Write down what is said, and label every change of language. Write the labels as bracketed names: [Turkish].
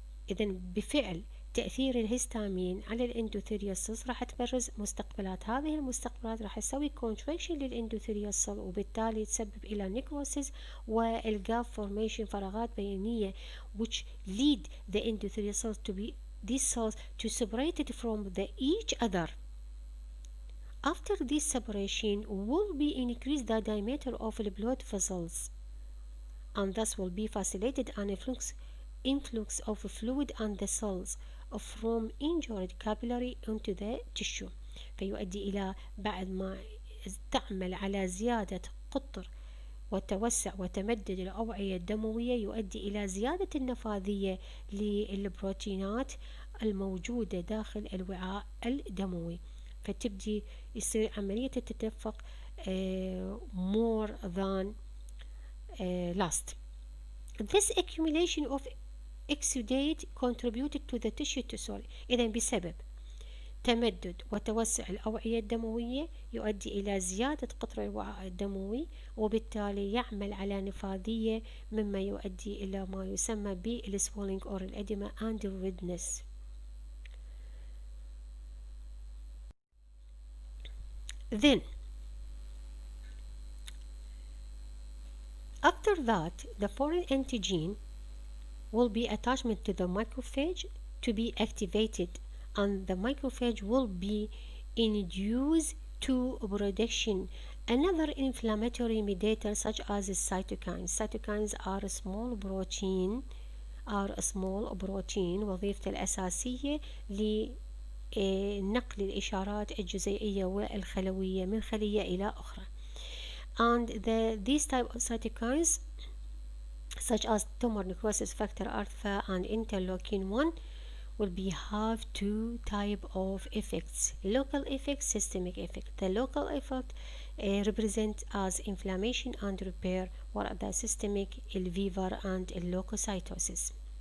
[Arabic] إذن بفعل تأثير الهستامين على الاندوثيليال سيلز راح تبرز مستقبلات. هذه المستقبلات راح تسوي كونتراكشن للاندوثيليال سيل وبالتالي تسبب إلى نيكروسيس والجاب فورميشن، فراغات بينية [English] which lead the endothelial cells to be these cells to separate it from each other. After this separation will be increase the diameter of the blood vessels and thus will be facilitated an influx of fluid and the cells from injured capillary into the tissue. [Arabic] فيؤدي إلى بعد ما تعمل على زيادة قطر وتوسع وتمدد الأوعية الدموية يؤدي إلى زيادة النفاذية للبروتينات الموجودة داخل الوعاء الدموي، فتبدي يصير عملية التدفق [English] more than last. This accumulation of exudate contributed to the tissue to swell. [Arabic] إذن بسبب تمدد وتوسع الأوعية الدموية يؤدي إلى زيادة قطر الوعاء الدموي وبالتالي يعمل على نفاذية مما يؤدي إلى ما يسمى بالswelling or الإديمة and redness. [English] Then after that the foreign antigen will be attachment to the macrophage to be activated and the macrophage will be induced to production another inflammatory mediator such as cytokines. Cytokines are a small protein [Arabic] وظيفته الأساسية لنقل الإشارات الجزيئية والخلوية من خلية إلى أخرى. [English] And these type of cytokines such as tumor necrosis factor alpha and interleukin 1 will have two type of effects: local effect, systemic effect. The local effect represent as inflammation and repair, while the systemic الفيفر and اللوكوسايتوسيس.